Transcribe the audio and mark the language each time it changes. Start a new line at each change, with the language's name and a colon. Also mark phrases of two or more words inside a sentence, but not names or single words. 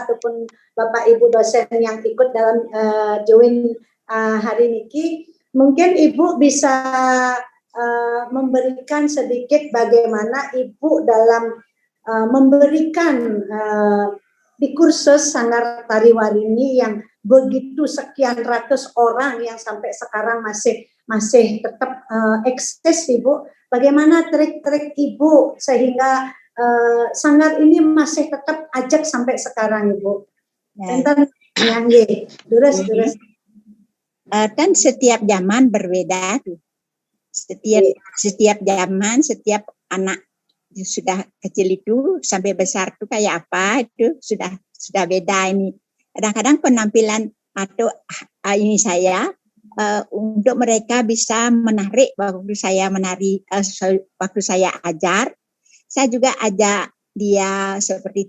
Indonesian: ataupun Bapak Ibu dosen yang ikut dalam join hari ini, mungkin Ibu bisa memberikan sedikit bagaimana Ibu dalam memberikan di kursus Sanggar Tari Warini yang begitu sekian ratus orang yang sampai sekarang masih tetap eksis, Ibu. Bagaimana trik-trik Ibu sehingga sanggar ini masih tetap ajak sampai sekarang, Ibu?
Balinese: Enten nyangge, durus.
Indonesian: Kan setiap zaman berbeda tuh. Setiap zaman, setiap anak sudah kecil itu sampai besar tuh kayak apa itu sudah beda ini. Kadang-kadang penampilan atau ini saya untuk mereka bisa menarik waktu saya menari, waktu saya ajar, saya juga ajak dia seperti